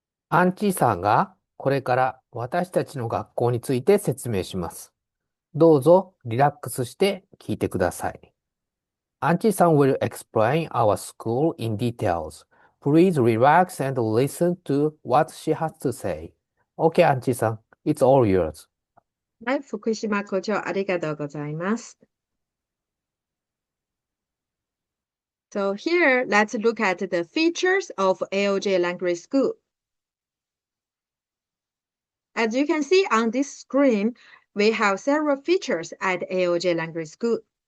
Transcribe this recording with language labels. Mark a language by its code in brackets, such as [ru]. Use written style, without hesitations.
[ja] アンチーさんがこれから私たちの学校について説明します。どうぞリラックスして聞いてください。 [en] アンチーさん will explain our school in details. Please relax and listen to what she has to say. Okay, アンチーさん、it's all yours. [ja] はい、福島校長ありがとうございます。 [en] So here, let's look at the features of AOJ Language School. As you can see on this screen, we have several features at AOJ Language School.